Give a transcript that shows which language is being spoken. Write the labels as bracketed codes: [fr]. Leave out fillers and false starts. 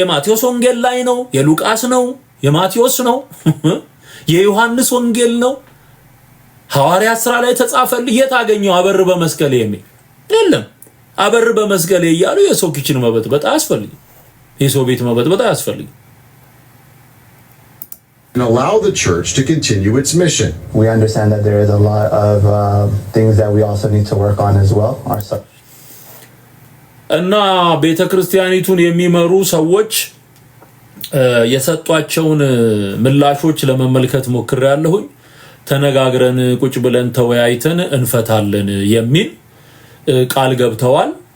[am] የማቴዎስ ወንጌል ላይ ነው? የሉቃስ ነው? የማቴዎስ ነው? የዮሐንስ ወንጌል ነው? ሐዋርያት ሥራ ላይ ተጻፈልህ? የት አገኘው አበር በመስቀሌ የሚል የለም። አበር በመስቀሌ እያሉ የሰው ኪችን መበጥበጥ አያስፈልግም። የሰው ቤት መበጥበጥ አያስፈልግም። [en] And allow the church to continue its mission. We understand that there is a lot of things that we also need to work on as well. [am] እና ቤተክርስቲያኒቱን የሚመሩ ሰዎች የሰጧቸውን ምላሾች ለመመልከት ሞክሬያለሁኝ። ተነጋግረን ቁጭ ብለን ተወያይተን እንፈታለን የሚል ቃል ገብተዋል።